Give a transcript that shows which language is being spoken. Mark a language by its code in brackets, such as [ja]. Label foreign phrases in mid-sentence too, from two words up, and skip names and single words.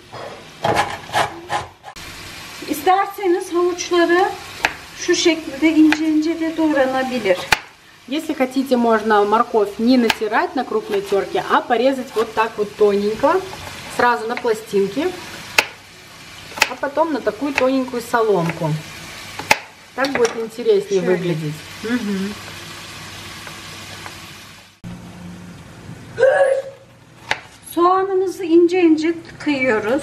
[tr] İsterseniz havuçları şu şekilde ince ince de doğranabilir. [ru] Если хотите, можно морковь не натирать на крупной терке, а порезать вот так вот тоненько, сразу на пластинки, а потом на такую тоненькую соломку. Так будет интереснее выглядеть. Угу. [tr] Soğanımızı ince ince kıyıyoruz.